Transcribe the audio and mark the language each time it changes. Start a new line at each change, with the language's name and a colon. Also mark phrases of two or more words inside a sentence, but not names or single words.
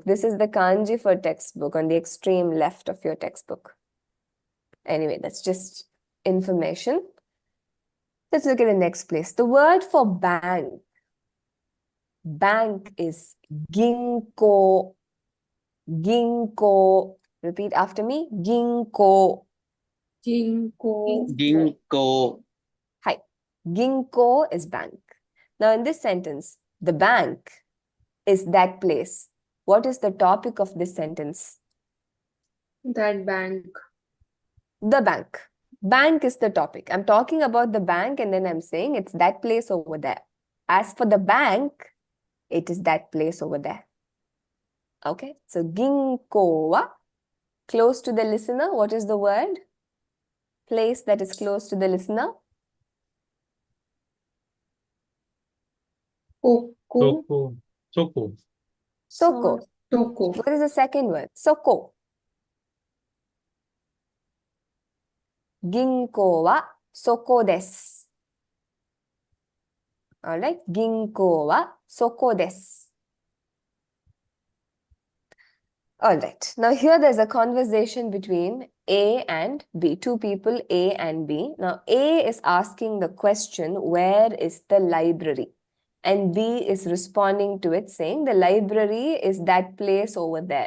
English: This is the kanji for textbook on the extreme left of your textbook. Anyway, that's just information. Let's look at the next place. The word for bank. Bank is ginko. Ginko. Repeat after me. Ginko. Jinko. Ginkgo. Hi. Ginko is bank. Now in this sentence, the bank is that place. What is the topic of this sentence? That bank. The bank. Bank is the topic. I'm talking about the bank and then I'm saying it's that place over there. As for the bank, it is that place over there. Okay, so
Japanese: ginko wa,
English: close to the listener. What is the word? Place that is close to the listener. Koko. Soko. Soko. Soko. Toko. What is the second word?
Japanese: Soko. Ginko wa soko desu. Alright, ginko wa soko desu.
English: Alright, now here there's a conversation between A and B, two people, A and B. Now A is asking the question, where is the library? And B is responding to it saying, the library is that place over there.